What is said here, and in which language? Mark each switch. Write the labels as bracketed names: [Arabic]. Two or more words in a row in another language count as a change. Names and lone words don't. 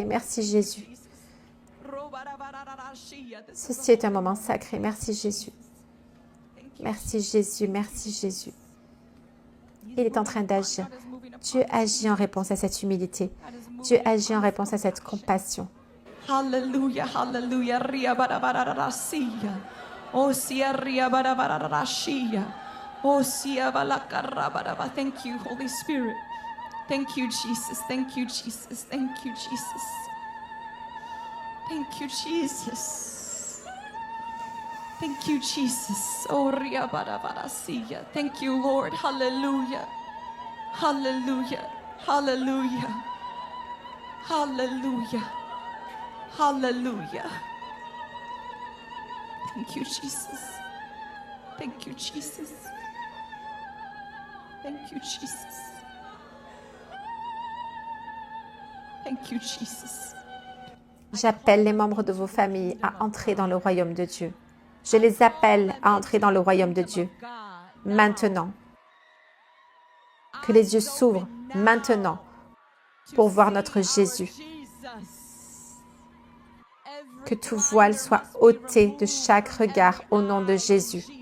[French] Merci Jésus. Ceci est un moment sacré. Merci Jésus. Merci Jésus, merci Jésus. Il est en train d'agir. Dieu agit en réponse à cette humilité. Dieu agit en réponse à cette compassion. [English] Hallelujah, hallelujah. Ria barabararasiya. Oh, sia ria barabararashiya. Oh, sia balakarabaraba. Thank you, Holy Spirit. Thank you, Jesus. Thank you, Jesus. Thank you, Jesus. Thank you, Jesus. Thank you, Jesus. Oh, ria barabarasiya. Thank you, Lord. Hallelujah. Hallelujah. Hallelujah. Hallelujah. Hallelujah. Thank you, Jesus. Thank you, Jesus. Thank you, Jesus. Thank you, Jesus. [French] J'appelle les membres de vos familles à entrer dans le royaume de Dieu. Je les appelle à entrer dans le royaume de Dieu. Maintenant. Que les yeux s'ouvrent maintenant pour voir notre Jésus. Que tout voile soit ôté de chaque regard au nom de Jésus.